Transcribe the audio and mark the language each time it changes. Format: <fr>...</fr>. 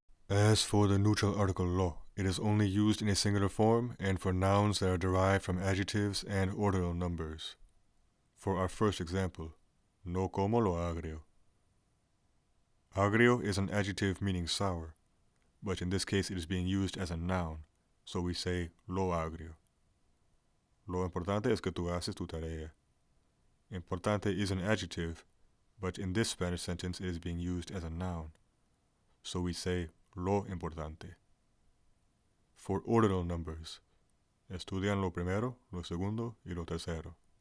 <en>As for the neutral article lo, it is only used in a singular form and for nouns that are derived from adjectives and ordinal numbers. For our first example,</en> <es>no como lo agrio.</es> <en>Agrio is an adjective meaning sour, but in this case it is being used as a noun, so we say</en> <es>lo agrio. Lo importante es que tú haces tu tarea.</es> <en>Importante is an adjective, but in this Spanish sentence it is being used as a noun, so we say</en> <es>lo importante.</es> <en>For ordinal numbers,</en> <es>estudian lo primero, lo segundo, y lo tercero.</es>